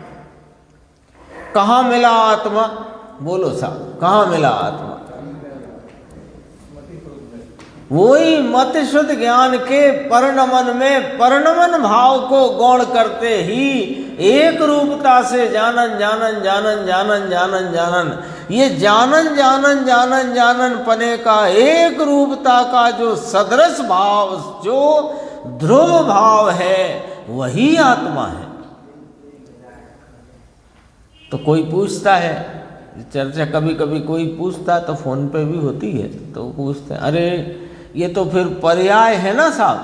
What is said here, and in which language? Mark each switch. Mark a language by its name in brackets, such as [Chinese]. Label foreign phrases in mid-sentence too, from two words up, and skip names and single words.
[Hindi] कहाँ मिला आत्मा? बोलो साहब, कहाँ मिला आत्मा? वही मत शुद्ध ज्ञान के परिणमन में परिणमन भाव को गौण करते ही एक रूपता से जानन जानन जानन जानन जानन जानन, ये जानन जानन जानन जानन पने का एक रूपता का जो सदृश भाव, जो ध्रुव भाव है, वही आत्मा है। तो कोई पूछता है, चर्चा कभी कभी कोई पूछता तो फोन पे भी होती है, तो पूछते हैं अरे ये तो फिर पर्याय है ना साहब।